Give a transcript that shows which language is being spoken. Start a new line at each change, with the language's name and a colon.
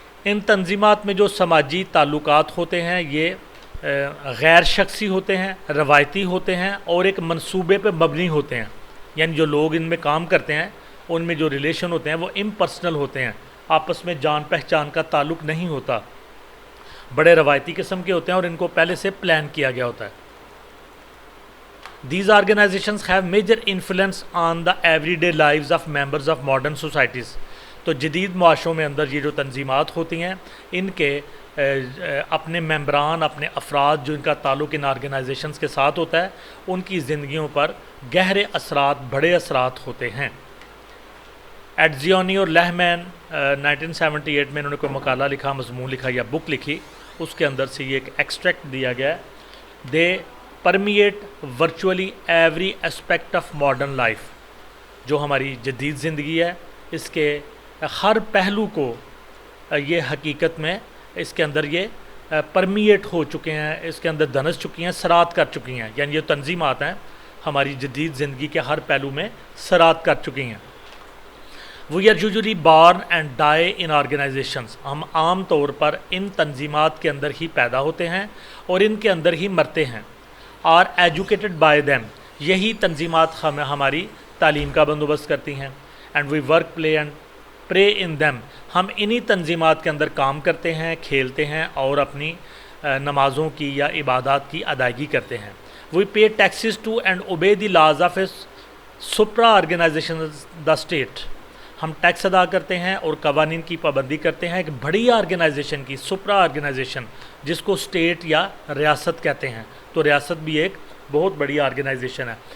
Urdu: ان تنظیمات میں جو سماجی تعلقات ہوتے ہیں یہ غیر شخصی ہوتے ہیں, روایتی ہوتے ہیں, اور ایک منصوبے پہ مبنی ہوتے ہیں. یعنی جو لوگ ان میں کام کرتے ہیں ان میں جو ریلیشن ہوتے ہیں وہ امپرسنل ہوتے ہیں, آپس میں جان پہچان کا تعلق نہیں ہوتا, بڑے روایتی قسم کے ہوتے ہیں, اور ان کو پہلے سے پلان کیا گیا ہوتا ہے.
English: These organizations have major influence on the everyday lives of members of modern societies.
Urdu: تو جدید معاشروں میں اندر یہ جو تنظیمات ہوتی ہیں, ان کے اپنے ممبران, اپنے افراد جو ان کا تعلق ان آرگنائزیشنز کے ساتھ ہوتا ہے, ان کی زندگیوں پر گہرے اثرات, بڑے اثرات ہوتے ہیں. ایڈزیونی اور لہمین 1978 میں انہوں نے کوئی مقالہ لکھا, مضمون لکھا یا بک لکھی, اس کے اندر سے یہ ایک ایکسٹریکٹ دیا گیا ہے.
English: They permeate virtually every aspect of modern life.
Urdu: جو ہماری جدید زندگی ہے اس کے ہر پہلو کو یہ حقیقت میں اس کے اندر یہ پرمیٹ ہو چکے ہیں, اس کے اندر دنس چکی ہیں, سرات کر چکی ہیں. یعنی یہ تنظیمات ہیں ہماری جدید زندگی کے ہر پہلو میں سرات کر چکی ہیں.
English: We are usually born and die in organizations.
Urdu: ہم عام طور پر ان تنظیمات کے اندر ہی پیدا ہوتے ہیں اور ان کے اندر ہی مرتے ہیں.
English: Are educated by them.
Urdu: یہی تنظیمات ہماری تعلیم کا بندوبست کرتی ہیں.
English: And we work, play and pray in them.
Urdu: ہم انہی تنظیمات کے اندر کام کرتے ہیں, کھیلتے ہیں, اور اپنی نمازوں کی یا عبادات کی ادائیگی کرتے ہیں.
English: We pay taxes to and obey the laws of a supra organization the state.
Urdu: ہم ٹیکس ادا کرتے ہیں اور قوانین کی پابندی کرتے ہیں ایک بڑی آرگنائزیشن کی, سپرا آرگنائزیشن, جس کو اسٹیٹ یا ریاست کہتے ہیں. تو ریاست بھی ایک بہت بڑی آرگنائزیشن ہے.